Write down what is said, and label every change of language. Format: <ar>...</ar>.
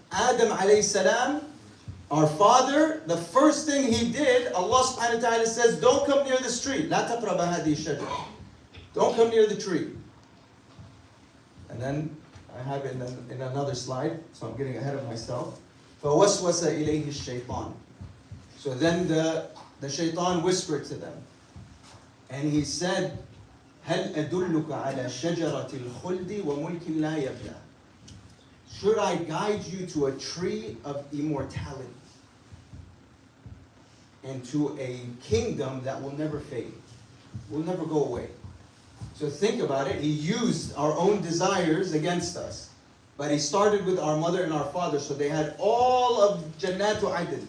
<en>Adam alayhi salam, our father, the first thing he did, Allah subhanahu wa ta'ala says, don't come near this tree.</en> <ar>لَا تَقْرَبَ هَذِهِ الشَّجَرَةِ.</ar> <en>Don't come near the tree. And then I have it in another slide, so I'm getting ahead of myself.</en> <ar>فَوَسْوَسَ إِلَيْهِ الشَّيْطَانِ.</ar> <en>So then the shaitan whispered to them. And he said,</en> <ar>هَلْ أَدُلُّكَ عَلَى شَجَرَةِ الْخُلْدِ وَمُلْكٍ لَا يَبْلَى.</ar> <en>Should I guide you to a tree of immortality and to a kingdom that will never fade, will never go away? So think about it. He used our own desires against us. But He started with our mother and our father. So they had all of Jannatu Aden.</en>